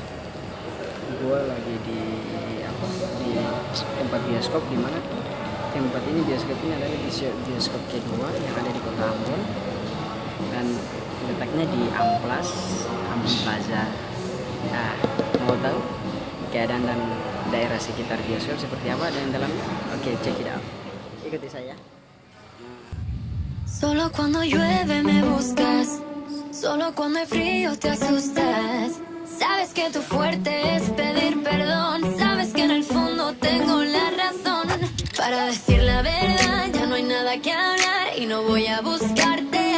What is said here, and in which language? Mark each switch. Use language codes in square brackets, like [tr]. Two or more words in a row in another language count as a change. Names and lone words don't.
[id] gue lagi di apa di tempat bioskop, di mana tempat ini bioskop ini adalah bioskop kedua yang ada di kota Ambon dan letaknya di Amplas, Ambon Plaza. Nah, mau tahu keadaan dan daerah sekitar bioskop seperti apa dan dalamnya? Oke, [en] check it out. [id] Ikuti saya. [es] Solo cuando llueve me buscas, solo cuando hay frío te asustas. Sabes que tu fuerte es pedir perdón, sabes que en el fondo tengo la razón. Para decir la verdad ya no hay nada que hablar y no voy a buscarte.